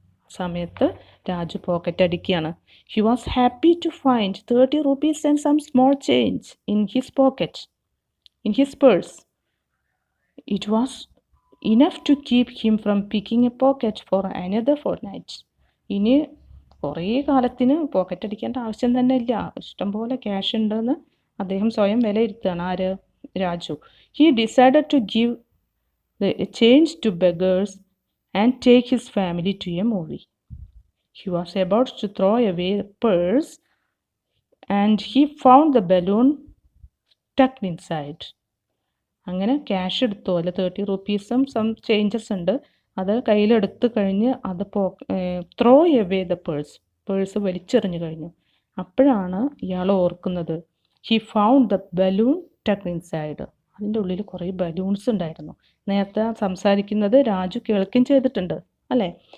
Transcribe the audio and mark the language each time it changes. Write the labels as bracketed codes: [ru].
[ml] സമയത്ത് രാജു പോക്കറ്റ് അടിക്കുകയാണ്. [en] He was happy to find 30 rupees and some small change in his pocket, in his purse. It was enough to keep him from picking a pocket for another fortnight. [ml] ഇനി കുറേ കാലത്തിന് pocket അടിക്കേണ്ട ആവശ്യം തന്നെ ഇല്ല, ഇഷ്ടംപോലെ cash ഉണ്ടെന്ന് അദ്ദേഹം സ്വയം വിലയിരുത്തുകയാണ്. ആര്? Raju. [en] He decided to give the change to beggars and take his family to a movie. He was about to throw away the purse and he found the balloon tucked inside. [ml] അങ്ങനെ cash എടുത്തു, അല്ല 30 rupeesഉം [en] some changes [ml] ഉണ്ട്, അത് കയ്യിലെടുത്ത് കഴിഞ്ഞ് അത് [en] throw away the purse [ml] വലിച്ചെറിഞ്ഞു കഴിഞ്ഞു. അപ്പോഴാണ് ഇയാൾ ഓർക്കുന്നത് [en] He found the balloon tucked inside. [ml] അതിൻ്റെ ഉള്ളിൽ കുറേ ബലൂൺസ് ഉണ്ടായിരുന്നു. നേരത്തെ സംസാരിക്കുന്നത് രാജു കേൾക്കുകയും ചെയ്തിട്ടുണ്ട് അല്ലേ?